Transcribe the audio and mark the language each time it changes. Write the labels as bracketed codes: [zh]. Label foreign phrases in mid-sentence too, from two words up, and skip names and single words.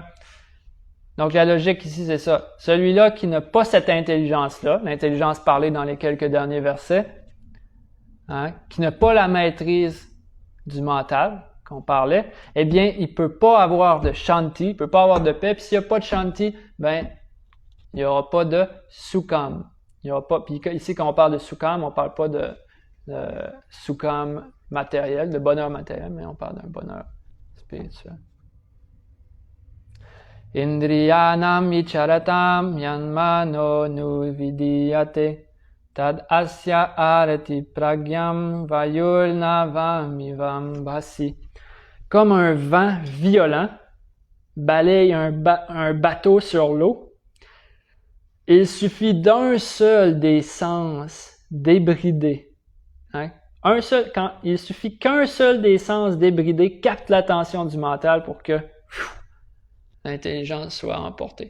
[fr] Donc, la logique ici, c'est ça. Celui-là qui n'a pas cette intelligence-là, l'intelligence parlée dans les quelques derniers versets, qui n'a pas la maîtrise du mental qu'on parlait, eh bien, il ne peut pas avoir de shanti, il ne peut pas avoir de paix. Puis s'il n'y a pas de shanti, ben, il n'y aura pas de sukham. Il y aura pas. Puis ici, quand on parle de sukham, on ne parle pas de sukham matériel, de bonheur matériel, mais on parle d'un bonheur spirituel. [sa] Indriyanam icharatam yanmano nuvidiyate tad asya arati pragyam vayulnavamivam bhasi. [fr] Comme un vent violent balaye un bateau sur l'eau, il suffit d'un seul des sens débridé. Il suffit qu'un seul des sens débridés capte l'attention du mental pour que l'intelligence soit emportée.